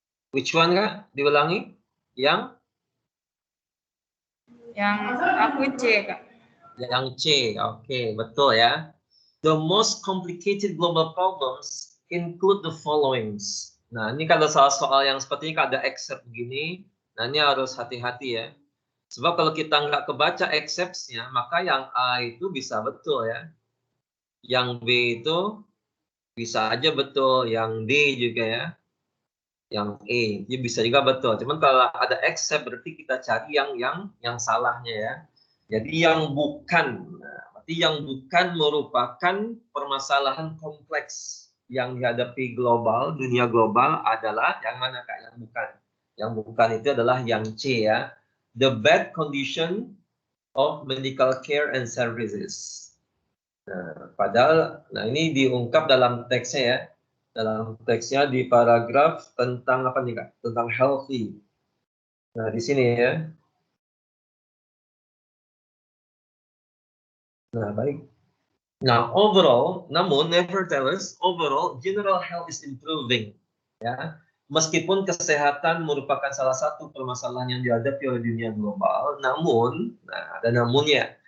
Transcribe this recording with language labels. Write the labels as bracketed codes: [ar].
[en] Which one Kak? [id] Diulangi. Yang aku C Kak. Yang C. Oke, betul ya. [en] The most complicated global problems include the following. [id] Nah, ini kalau soal-soal yang seperti ini ada excerpt begini, nah ini harus hati-hati ya. Sebab kalau kita nggak kebaca excerpts-nya, maka yang A itu bisa betul ya. Yang B itu bisa aja betul, yang D juga ya. Yang E, itu bisa juga betul. Cuman kalau ada except berarti kita cari yang salahnya ya. Jadi yang bukan, berarti yang bukan merupakan permasalahan kompleks yang dihadapi global, dunia global adalah yang mana Kak? Yang bukan. Yang bukan itu adalah yang C ya. [en] The bad condition of medical care and services. [id] Padahal, ini diungkap dalam teksnya ya. Dalam teksnya di paragraf tentang apa nih Kak? Tentang healthy. Nah, di sini ya. Nah, baik. Nah, [en] overall, [id] namun [en] nevertheless, overall general health is improving. [id] Ya, meskipun kesehatan merupakan salah satu permasalahan yang dihadapi oleh dunia global, namun, ada namunnya.